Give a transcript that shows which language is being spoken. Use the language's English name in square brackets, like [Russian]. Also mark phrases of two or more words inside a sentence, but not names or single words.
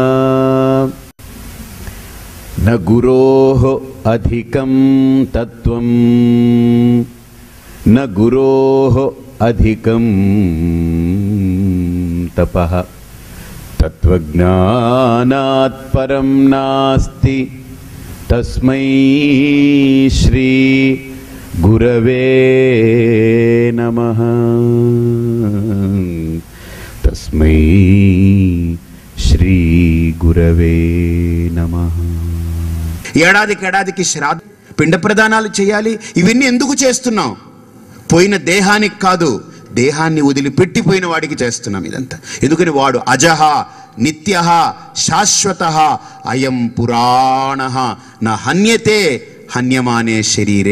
[Sanskrit] न गुरोः अधिकं तत्त्वं न गुरोः अधिकं तपः तत्त्वज्ञानात् परं नास्ति तस्मै श्री गुरवे नमः। तस्मै श्री गुरवे नमः। [Telugu] ఏడాదికి శ్రాద్ధ పిండ ప్రదానాలు చేయాలి. ఇవన్నీ ఎందుకు చేస్తున్నాం? పోయిన దేహానికి కాదు, దేహాన్ని వదిలిపెట్టిపోయిన వాడికి చేస్తున్నాం ఇదంతా. ఎందుకని వాడు [Sanskrit] అజహ నిత్య శాశ్వత అయం పురాణ నా హన్యతే హన్యమానే శరీరే.